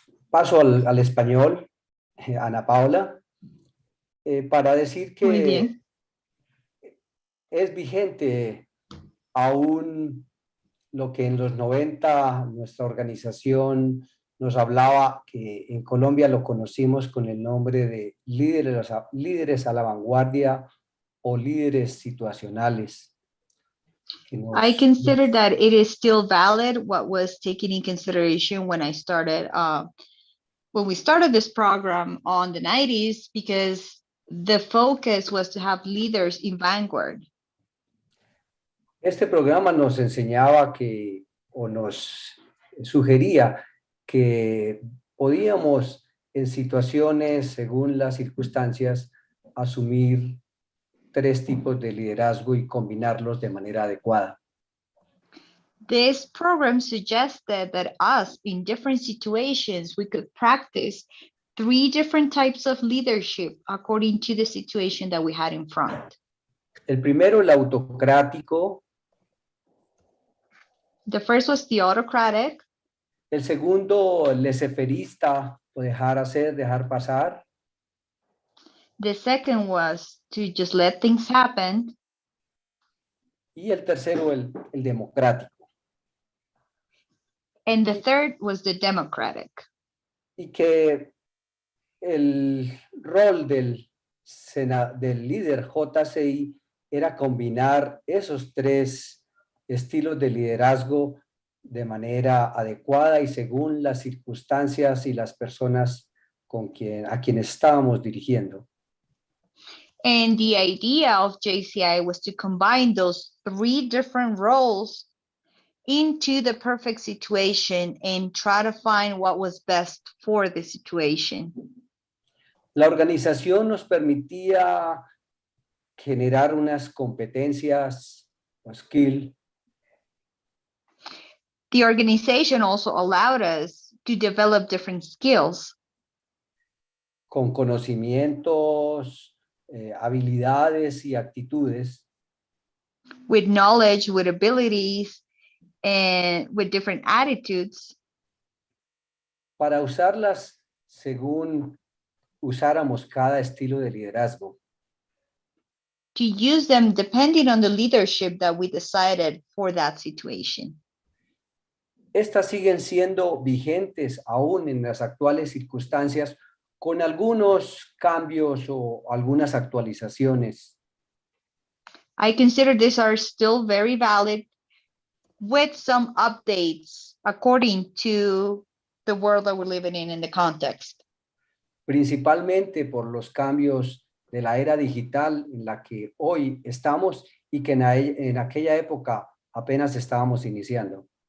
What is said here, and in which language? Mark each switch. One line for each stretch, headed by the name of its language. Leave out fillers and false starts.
Spanish: Paso al español, Ana Paula, para decir que es vigente aún lo que en los 90 nuestra organización nos hablaba, que en Colombia lo conocimos con el nombre de líderes a la vanguardia o líderes situacionales.
English: I consider that it is still valid what was taken in consideration when I started, when we started this program on the 90s, because the focus was to have leaders in vanguard.
Spanish: Este programa nos enseñaba que, o nos sugería que podíamos en situaciones, según las circunstancias, asumir 3 tipos de liderazgo y combinarlos de manera adecuada.
English: This program suggested that us, in different situations, we could practice 3 different types of leadership according to the situation that we had in front.
Spanish: El primero, el autocrático.
English: The first was the autocratic.
Spanish: El segundo, el laissez-fairista, o dejar hacer, dejar pasar.
English: The second was to just let things happen.
Spanish: Y el tercero, el democrático.
English: And the third was the democratic.
Spanish: Y que el rol del líder JCI era combinar esos 3 estilos de liderazgo de manera adecuada y según las circunstancias y las personas a quienes estábamos dirigiendo.
English: And the idea of JCI was to combine those 3 different roles into the perfect situation and try to find what was best for the situation.
Spanish: La organización nos permitía generar unas competencias o skill.
English: The organization also allowed us to develop different skills.
Spanish: Con conocimientos, habilidades y actitudes.
English: With knowledge, with abilities, and with different attitudes.
Spanish: Para usarlas según usáramos cada estilo de liderazgo.
English: To use them depending on the leadership that we decided for that situation.
Spanish: Estas siguen siendo vigentes aún en las actuales circunstancias con algunos cambios o algunas actualizaciones.
English: I consider these are still very valid with some updates according to the world that we're living in the context.
Spanish: Principalmente por los cambios de la era digital en la que hoy estamos y que en aquella época apenas estábamos iniciando.